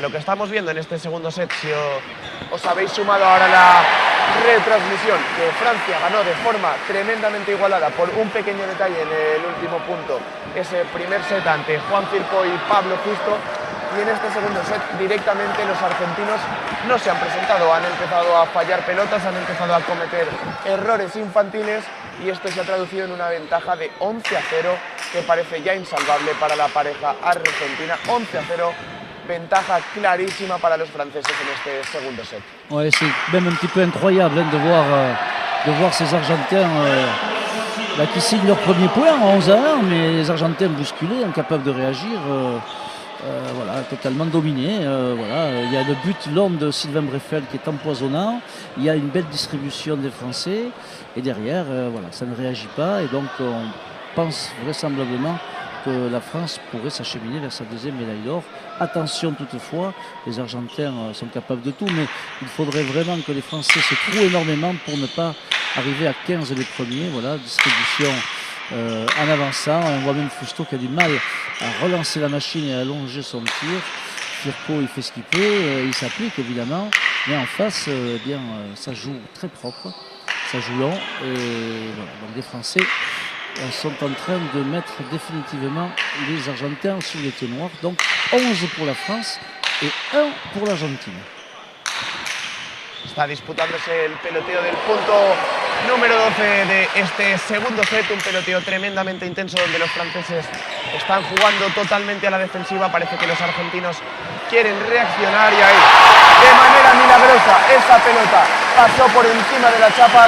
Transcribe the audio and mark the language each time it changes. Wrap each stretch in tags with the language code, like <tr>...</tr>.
<es>Lo que estamos viendo en este segundo set, si os habéis sumado ahora la retransmisión, que Francia ganó de forma tremendamente igualada por un pequeño detalle en el último punto, ese primer set ante Juan Firpo y Pablo Fusto, y en este segundo set directamente los argentinos no se han presentado, han empezado a fallar pelotas, han empezado a cometer errores infantiles, y esto se ha traducido en una ventaja de 11-0 que parece ya insalvable para la pareja argentina. 11-0, ventaja clarísima para los franceses en este segundo set.</es> <fr>Ouais, c'est même un petit peu incroyable de voir ces Argentins qui signent leur premier point en 11-1, mais les Argentins bousculés, incapables de réagir, voilà, totalement dominés. Voilà. Il y a le but long de Sylvain Breffel qui est empoisonnant, il y a une belle distribution des Français, et derrière, voilà, ça ne réagit pas, et donc on pense vraisemblablement que la France pourrait s'acheminer vers sa deuxième médaille d'or. Attention toutefois, les Argentins sont capables de tout, mais il faudrait vraiment que les Français se trouent énormément pour ne pas arriver à 15 les premiers. Voilà, distribution en avançant. On voit même Fusto qui a du mal à relancer la machine et à allonger son tir. Firpo, il fait ce qu'il peut, il s'applique évidemment, mais en face, eh bien, ça joue très propre, ça joue long, et voilà, donc les Français sont en train de mettre définitivement les Argentins sous les ténoirs. Donc 11 pour la France et 1 pour l'Argentine.</fr> <es>Está disputándose el peloteo del punto número 12 de este segundo set, un peloteo tremendamente intenso donde los franceses están jugando totalmente a la defensiva. Parece que los argentinos quieren reaccionar, y ahí, de manera milagrosa, esa pelota pasó por encima de la chapa.</es>